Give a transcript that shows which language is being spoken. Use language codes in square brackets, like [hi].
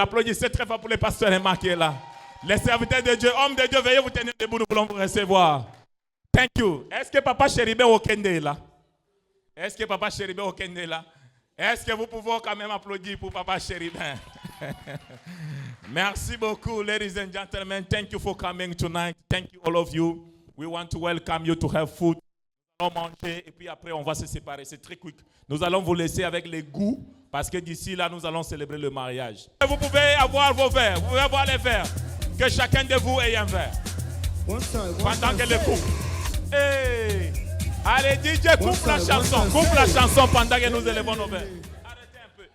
[fr] Applaudissez très fort pour le pasteur Emar qui est là. Les serviteurs de Dieu, hommes de Dieu, veuillez vous tenir debout. Nous voulons vous recevoir. [en] Thank you. [fr] Est-ce que Papa Chéribé Okende est là? Est-ce que Papa Chéribé Okende est là? Est-ce que vous pouvez quand même applaudir pour Papa Chéribé? Merci beaucoup, [en] ladies and gentlemen. Thank you for coming tonight. Thank you, all of you. We want to welcome you to have food. [fr] Nous allons manger et puis après on va se séparer. C'est très quick. Nous allons vous laisser avec les goûts parce que d'ici là, nous allons célébrer le mariage. Vous pouvez avoir vos verres. Vous pouvez avoir les verres. Que chacun de vous ait un verre. Pendant que le couple. Hey. Allez, DJ, coupe la chanson pendant que nous élevons nos verres. Arrêtez un peu.